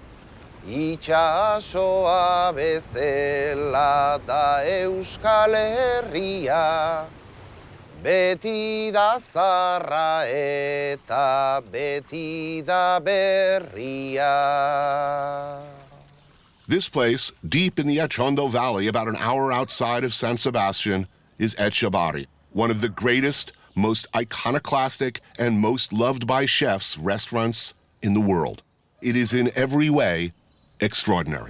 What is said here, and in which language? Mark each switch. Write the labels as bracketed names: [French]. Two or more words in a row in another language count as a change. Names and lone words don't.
[Basque] Itxasoa bezala da Euskal Herria Beti da zarra eta beti da berria [English] This place, deep in the Etchondo Valley, about an hour outside of San Sebastian, is Etchabari, one of the greatest, most iconoclastic, and most loved by chefs restaurants in the world. It is in every way extraordinary.